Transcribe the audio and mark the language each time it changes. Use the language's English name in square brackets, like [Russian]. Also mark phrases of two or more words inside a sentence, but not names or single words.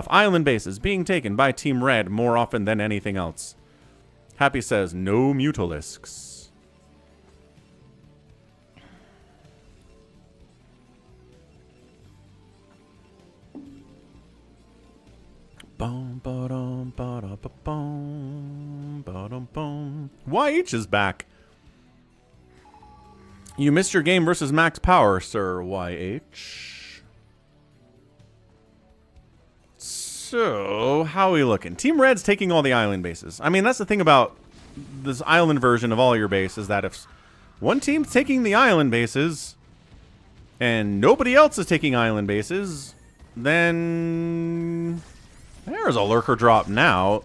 [English] Island bases being taken by Team Red more often than anything else. Happy says, no Mutalisks. Boom, ba-dum, ba-da-ba-boom, ba-dum, boom. YH is back. You missed your game versus Maxpower, Sir YH. So, how are we looking? Team Red's taking all the island bases. I mean, that's the thing about this island version of all your bases, that if one team's taking the island bases and nobody else is taking island bases, then there's a lurker drop now.